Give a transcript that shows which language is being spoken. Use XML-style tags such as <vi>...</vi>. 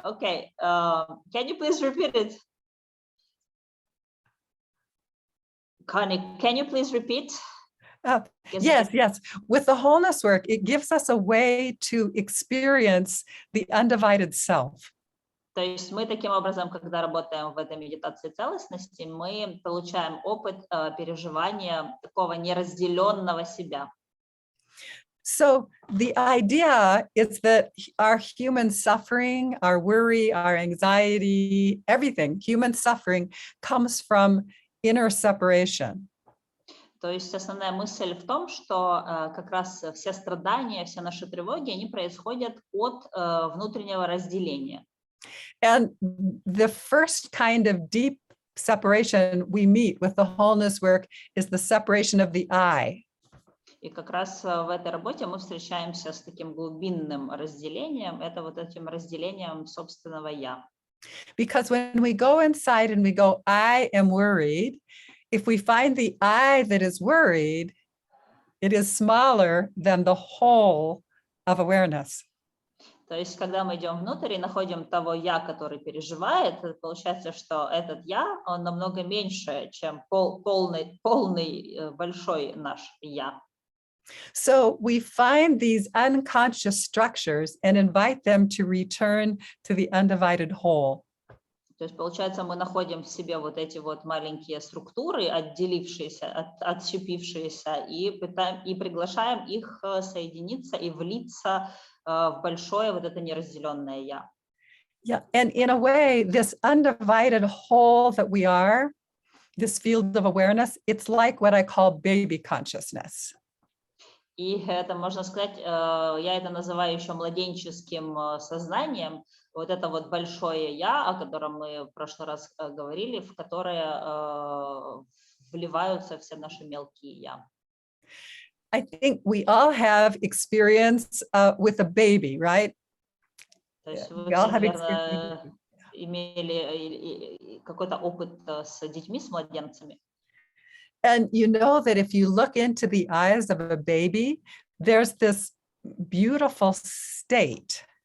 <en>Okay, can you please repeat it? Connie, can you please repeat? Yes. With the wholeness work, it gives us a way to experience the undivided self.</en> <ru>То есть мы таким образом, когда работаем в этой медитации целостности, мы получаем опыт переживания такого неразделенного себя.</ru> <en>So the idea is that our human suffering, our worry, our anxiety, everything, human suffering comes from inner separation.</en> <ru>То есть основная мысль в том, что как раз все страдания, все наши тревоги, они происходят от внутреннего разделения.</ru> <en>And the first kind of deep separation we meet with the wholeness work is the separation of the I.</en> <ru>И как раз в этой работе мы встречаемся с таким глубинным разделением, это вот этим разделением собственного «я».</ru> <en>Because when we go inside and we go, I am worried, if we find the I that is worried, it is smaller than the whole of awareness.</en> <ru>То есть, когда мы идем внутрь и находим того я, который переживает, получается, что этот я, он намного меньше, чем полный большой наш я.</ru> <en>So we find these unconscious structures and invite them to return to the undivided whole.</en> <ru>То есть, получается, мы находим в себе вот эти вот маленькие структуры, отделившиеся, отщепившиеся, и приглашаем их соединиться и влиться в большое вот это неразделенное я.</ru> <en>Yeah, and in a way, this undivided whole that we are, this field of awareness, it's like what I call baby consciousness.</en> <ru>И это, можно сказать, я это называю еще младенческим сознанием, вот это вот большое я, о котором мы в прошлый раз говорили, в которое вливаются все наши мелкие я.</ru> <en>I think we all have experience with a baby, right?</en> <ru>То есть вы</ru> <en>We all</en> <ru>все,</ru> <en>have</en> <ru>наверное,</ru> <en>experience.</en> <ru>имели какой-то опыт с детьми, с младенцами.</ru> <en>And you know that if you look into the eyes of a baby, there's this beautiful state.</en>